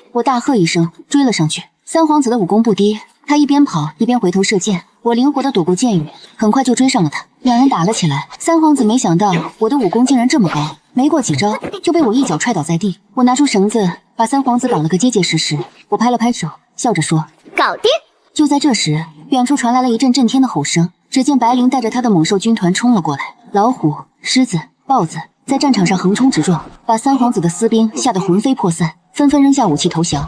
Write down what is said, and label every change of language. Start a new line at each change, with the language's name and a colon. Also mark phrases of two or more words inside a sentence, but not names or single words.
Chinese: 我大喝一聲，追了上去。三皇子的武功不低，他一邊跑一邊回頭射箭，我靈活地躲過箭雨，很快就追上了他。兩人打了起來。三皇子沒想到我的武功竟然這麼高，沒過幾招就被我一腳踹倒在地。我拿出繩子把三皇子綁了個結結實實。我拍了拍手，笑着說：“ 搞定！” 就在這時，遠處傳來了一陣震天的吼聲。只見白靈帶着他的猛獸軍團衝了過來，老虎、獅子、豹子在戰場上橫衝直撞，把三皇子的私兵嚇得魂飛魄散，紛紛扔下武器投降。